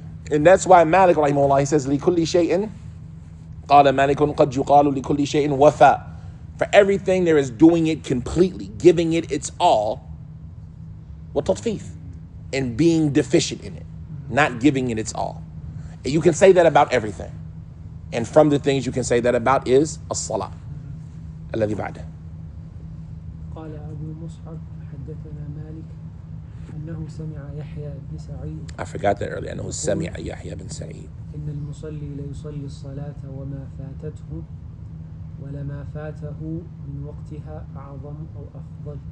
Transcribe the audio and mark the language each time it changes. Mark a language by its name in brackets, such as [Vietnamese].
[English] And that's why Malik rahimahullah, he says [Arabic] لكل شيء قال مالك قد يقال لكل شيء وفاء. [English] For everything there is doing it completely, giving it its all, وتطفيف, and being deficient in it, not giving it its all. And you can say that about everything. And from the things you can say that about is الصلاة. [Arabic] الذي بعده. قال أبو مصعب حدثنا مالك أنه سمع يحيى بن سعيد. [English] I forgot that earlier. [Arabic] أنه سمع يحيى بن سعيد. إن المصلي ليصلي الصلاة وما فاتته ولما فاته من وقتها أعظم أو أفضل